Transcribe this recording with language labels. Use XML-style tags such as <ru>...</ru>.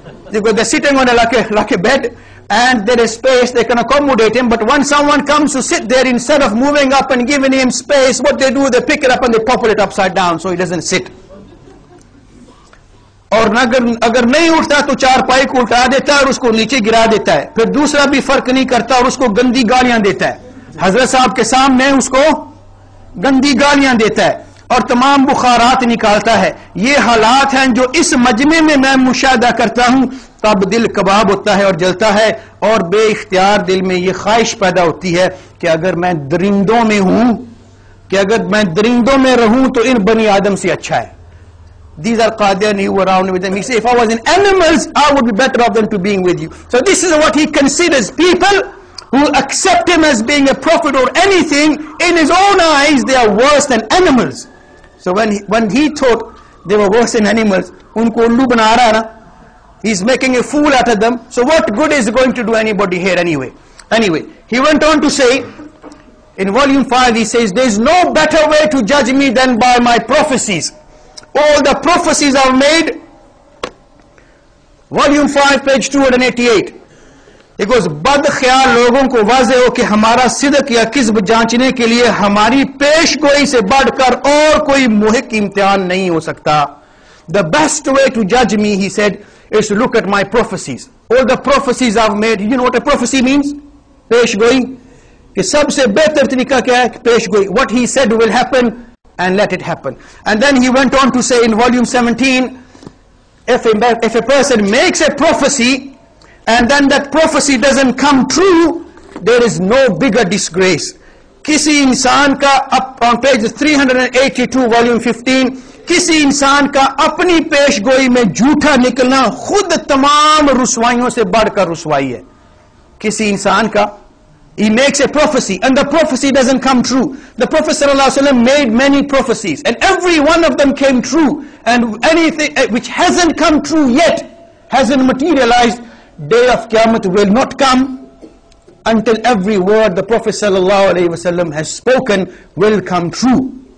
<en>They're sitting on like a bed and there is space, they can accommodate him, but when someone comes to sit there, instead of moving up and giving him space, what they do, they pick it up and they topple it upside down so he doesn't sit.</en> <ur>اور اگر نہیں اٹھتا تو چارپائی کو الٹا دیتا ہے اور اس کو نیچے گرا دیتا ہے. پھر دوسرا بھی فرق نہیں کرتا اور اس کو گندی گالیاں دیتا ہے, حضرت صاحب کے سامنے اس کو گندی گالیاں دیتا ہے اور تمام بخارات نکالتا ہے. یہ حالات ہیں جو اس مجمع میں مشاہدہ کرتا ہوں, تب دل کباب ہوتا ہے اور جلتا ہے, اور بے اختیار دل میں یہ خواہش پیدا ہوتی ہے کہ اگر میں درندوں میں ہوں, کہ اگر میں درندوں میں رہوں تو ان بنی آدم سے اچھا ہے.</ur> <en>These are Qadiani who were around with them. He said, if I was in animals, I would be better off than to being with you. So this is what he considers. People who accept him as being a prophet or anything, in his own eyes, they are worse than animals. So when he thought they were worse than animals,</en> <ur>unko ullu bana raha na,</ur> <en>he's making a fool out of them. So what good is going to do anybody here anyway? Anyway, he went on to say, in volume 5, he says, there is no better way to judge me than by my prophecies. All the prophecies are made. Volume 5, page 288. It goes,</en> <ur>بد خیال لوگوں کو واضح ہو کہ ہمارا صدق یا کذب جانچنے کے لیے ہماری پیش گوئی سے بڑھ کر اور کوئی محق امتحان نہیں ہو سکتا.</ur> <en>The best way to judge me, he said, is to look at my prophecies. All the prophecies I've made. You know what a prophecy means?</en> <ur>پیش گوئی. کہ سب سے بہتر طریقہ کیا ہے؟ پیش گوئی.</ur> <en>What he said will happen and let it happen. And then he went on to say in volume 17, if a person makes a prophecy and then that prophecy doesn't come true, there is no bigger disgrace.</en> <ur>کسی انسان کا</ur> <en>on page 382 volume 15,</en> <ur>کسی انسان کا اپنی پیش گوئی میں جھوٹا نکلنا خود تمام رسوائیوں سے بڑھ کر رسوائی ہے. کسی انسان کا</ur> <en>he makes a prophecy and the prophecy doesn't come true. The Prophet ﷺ made many prophecies and every one of them came true, and anything which hasn't come true yet, hasn't materialized, day of Qiyamah will not come until every word the Prophet ﷺ has spoken will come true.</en>